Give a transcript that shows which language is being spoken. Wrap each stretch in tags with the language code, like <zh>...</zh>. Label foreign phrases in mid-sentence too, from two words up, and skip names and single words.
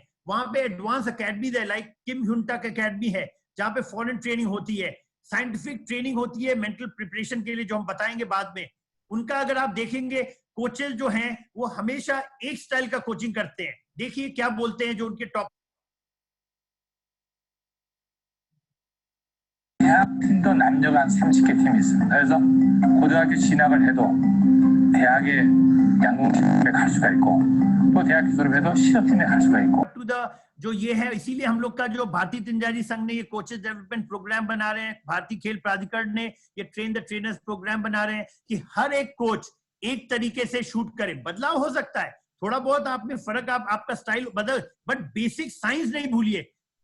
<hi>वहां पे</hi> <en>advance academy</en> <hi>है, लाइक किम ह्यूनटक अकेडमी है, जहां पे</hi> <en>foreign training</en> <hi>होती है,</hi> <en>scientific training</en> <hi>होती है</hi> <en>mental preparation</en> <hi>के लिए, जो हम बताएंगे बाद में. उनका अगर आप देखेंगे कोचेस जो हैं वो हमेशा एक स्टाइल का कोचिंग करते हैं. देखिए क्या बोलते हैं जो उनके टॉप.</hi> <ko>대학팀도 남녀가 한 30개 팀이 있습니다. 그래서 고등학교 진학을 해도 대학에 양궁팀에 갈 수가 있고 또 대학교 졸업해도 실업팀에 갈 수가 있고.</ko> <hi>जो ये है, इसीलिए हम लोग का जो भारतीय तीरंदाजी संघ ने ये</hi> <en>coaches development program</en> <hi>बना रहे हैं, भारतीय खेल प्राधिकरण ने ये</hi> <en>train the trainers program</en> <hi>बना रहे हैं कि हर एक कोच एक तरीके से शूट करे. बदलाव हो सकता है थोड़ा बहुत, आप में फर्क, आपका स्टाइल बदल,</hi> <en>but basic science</en> <hi>नहीं भूलिए.</hi>